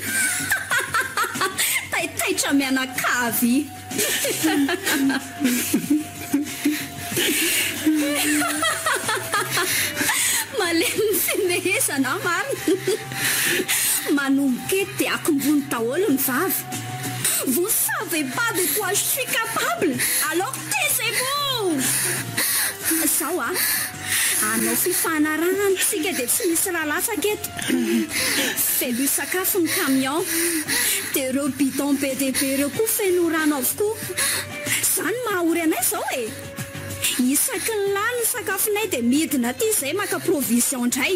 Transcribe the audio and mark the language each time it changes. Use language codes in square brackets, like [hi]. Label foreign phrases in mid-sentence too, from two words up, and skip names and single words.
[mg] Taitaitra mianakavy. Malemy fimehezana marina. Manomboka eto dia akombony daholo ny vavy. [fr] Vous savez pas de quoi je suis capable. Alors taisez-vous. [mg] Sao anao fifanarahana tsika dia tsy misy raha latsaka eto. Feno sakafo ny camion dia ireo bidon be dia be ireo koa feno rano avokoa. Izany mahaory anay izao e. Isaky ny lany ny sakafonay dia midina ty izay maka provision indray.